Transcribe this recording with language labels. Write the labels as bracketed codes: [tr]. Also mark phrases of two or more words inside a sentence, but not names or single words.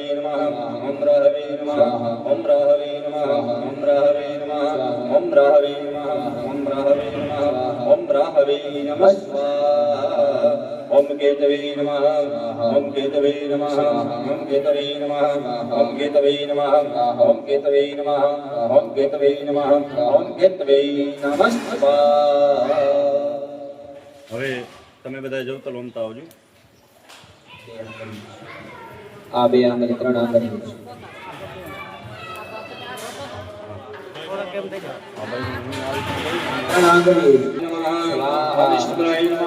[sa] नमः ओम ब्राह्वे नमः ओम ब्राह्वे नमः ओम ब्राह्वे नमः ओम ब्राह्वे नमः ओम ब्राह्वे नमः ओम ब्राह्वे नमः स्वाहा ओम केतवे नमः ओम केतवे नमः ओम केतवे नमः ओम केतवे नमः ओम केतवे नमः ओम केतवे नमः ओम केतवे नमः स्वाहा [gu] હવે તમે બધા જવતલ ઓમતા આવજો આ બે આંગળી ત્રણ આંગળી ત્રણ આંગળી [sa] સ્વાહા વિષ્ણુરાય નમઃ